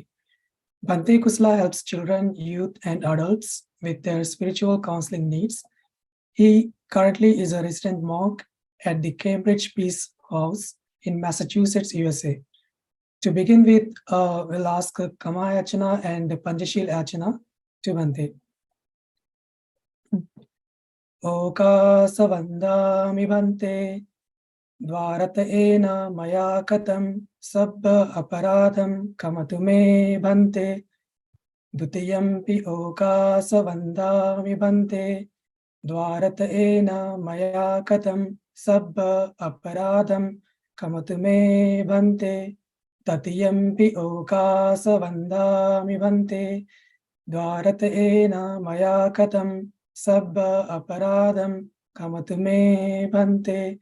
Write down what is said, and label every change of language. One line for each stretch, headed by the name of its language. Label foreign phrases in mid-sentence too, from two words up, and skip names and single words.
English: Bhante Kusala helps children, youth, and adults with their spiritual counseling needs. He currently is a resident monk at the Cambridge Peace House in Massachusetts, USA. To begin with, we'll ask Kamaya Achana and Panjashil Achana to Bhante.
Pali: Oka savandami Bhante, Dvarata ena maya katam, sabba aparadam kamatume Bhante, Dutiyampi oka savandami Bhante, Dvarata ena maya katam, sabba aparadam kamatume Bhante, Tatiyampi okasa vandami Bhante, Dvarata ena maya katam, sabba aparadam kamatume Bhante.